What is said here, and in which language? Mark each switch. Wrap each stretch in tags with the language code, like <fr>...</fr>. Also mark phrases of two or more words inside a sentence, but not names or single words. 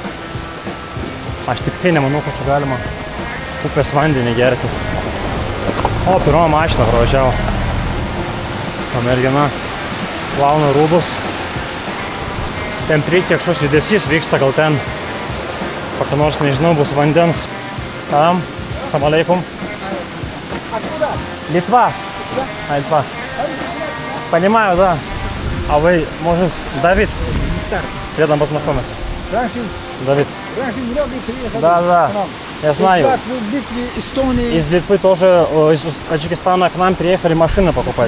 <lt>Aš tikrai nemanau, kad čia galima upės vandenį gerti. O, pirmą mašiną pravažiavo. Ta mergina plauna rūbus. Ten priekį kažkoks judesys vyksta, gal ten kokia nors, nežinau, bus vandens.</lt> <ar>سلام عليكم.</ar> <ru>Литва. Литва. Понимаю, да. А вы, может, Давид? Рядом познакомиться. Давид. Да. Я знаю. Из Литвы тоже, из Таджикистана к нам приехали машины покупать.</ru>